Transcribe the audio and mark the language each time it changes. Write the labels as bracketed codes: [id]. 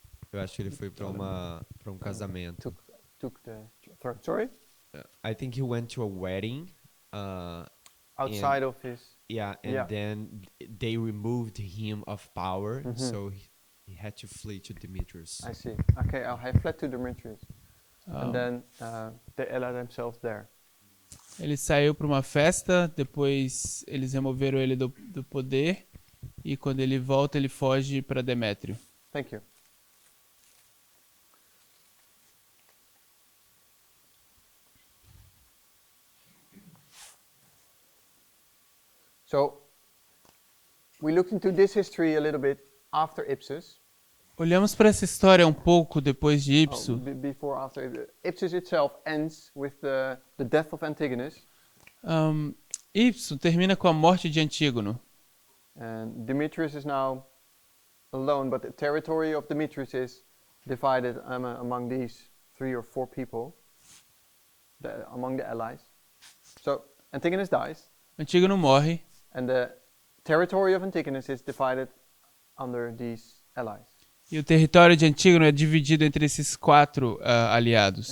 [pt] Eu acho que ele foi para um casamento. [en] took the throne. Sorry, I think he went to a wedding. outside of his. Yeah. Then they removed him of power, Mhm. so he had to flee to Demetrius. I see. Okay, I fled to Demetrius, and then they allied themselves there. [pt] Ele saiu para uma festa, depois eles removeram ele do poder e quando ele volta ele foge para Demétrio. [en] Thank you. So we looked into this history a little bit after Ipsus. [pt] Olhamos para essa história um pouco depois de Ipso. [en] Before, after. Ipsus itself ends with the death of Antigonus. [pt] Ipso termina com a morte de Antígono. [en] And Demetrius is now alone, but the territory of Demetrius is divided among these 3 or 4 people, among the allies. So Antigonus dies, [pt] Antígono morre and the territory of Antigonus is divided under these allies. e o território de Antígono é dividido entre esses 4 aliados.